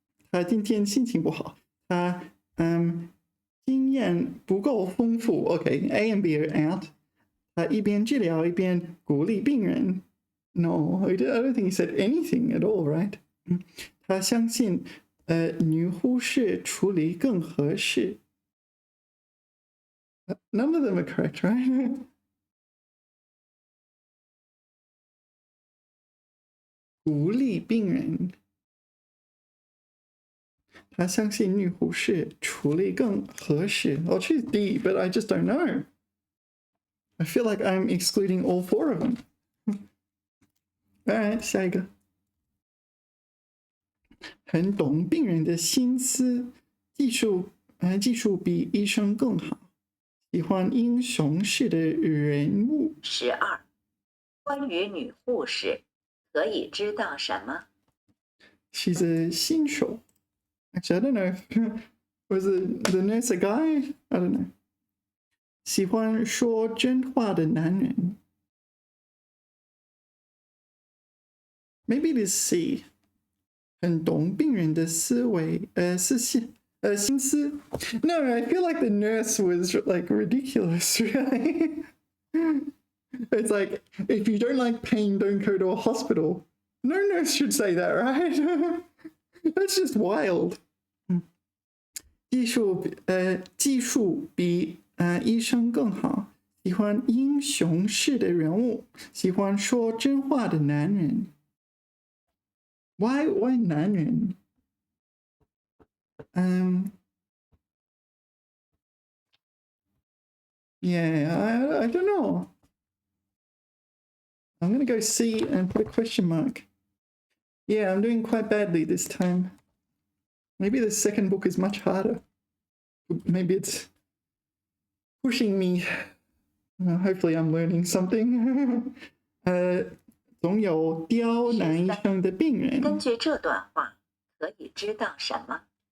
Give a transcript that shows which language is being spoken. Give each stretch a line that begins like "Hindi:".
Chinese: 他今天心情不好，他经验不够丰富。
English: Okay, A and B are out.
Chinese: 他一边治疗一边鼓励病人。
English: No, I don't think he said anything at all, right?
Chinese: 他相信女护士处理更合适。
English: None of them are correct, right?
Chinese: 鼓励病人。他相信女护士处理更合适。
English: I'll choose D, but I just don't know. I feel like I'm excluding all 4 of them. All right,
Chinese: 下一个。很懂病人的心思，技术比医生更好，喜欢英雄式的人物。 12，关于女护士可以知道什么
English: She's a
Chinese: 新手。
English: Actually, I don't know if was the nurse a guy? I don't know.
Chinese: 喜欢说真话的男人。
English: Maybe it is C.
Chinese: 很懂病人的思维，心思。
English: No, I feel like the nurse was like ridiculous, really. It's like, if you don't like pain, don't go to a hospital. No nurse should say that, right? That's just wild.
Chinese: 技术比医生更好，喜欢英雄式的人物，喜欢说真话的男人。
English: Why
Chinese: 男人？
English: Yeah, I don't know. I'm going to go C and put a question mark. Yeah, I'm doing quite badly this time. Maybe the second book is much harder. Maybe it's pushing me. Hopefully I'm learning something.
Chinese: 总有刁难医生的病人。根据这段话，可以知道什么？